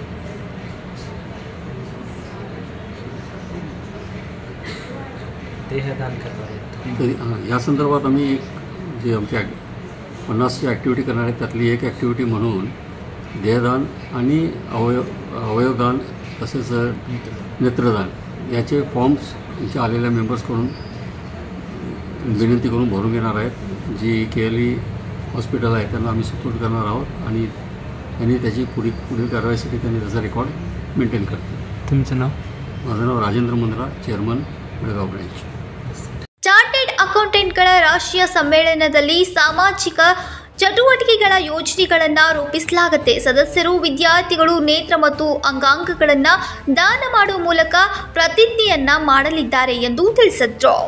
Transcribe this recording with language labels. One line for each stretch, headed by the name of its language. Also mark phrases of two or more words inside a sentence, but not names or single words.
Marathi: तर या संदर्भात आम्ही जे आमच्या 50ची ॲक्टिव्हिटी करणार आहेत त्यातली एक ॲक्टिव्हिटी म्हणून देहदान आणि अवयवदान तसेच नेत्रदान याचे फॉर्म्स आमच्या आलेल्या मेंबर्सकडून विनंती करून भरून घेणार आहेत। जी KLE हॉस्पिटल आहे त्यांना आम्ही सपोर्ट करणार आहोत आणि त्यांनी त्याची पुढील कारवाईसाठी त्यांनी त्याचा रेकॉर्ड मेंटेन करतील। तुमचं नाव? माझं नाव राजेंद्र मुंद्रा, चेअरमन बेळगाव ब्रांच।
English: chartered accountants
Kannada: ರಾಷ್ಟ್ರೀಯ ಸಮ್ಮೇಳನದಲ್ಲಿ ಸಾಮಾಜಿಕ ಚಟುವಟಿಕೆಗಳ ಯೋಜನೆಗಳನ್ನು ರೂಪಿಸಲಾಗುತ್ತೆ। ಸದಸ್ಯರು ವಿದ್ಯಾರ್ಥಿಗಳು ನೇತ್ರ ಮತ್ತು ಅಂಗಾಂಗಗಳನ್ನು ದಾನ ಮಾಡುವ ಮೂಲಕ ಪ್ರತಿಜ್ಞೆಯನ್ನ ಮಾಡಲಿದ್ದಾರೆ ಎಂದು ತಿಳಿಸಿದರು।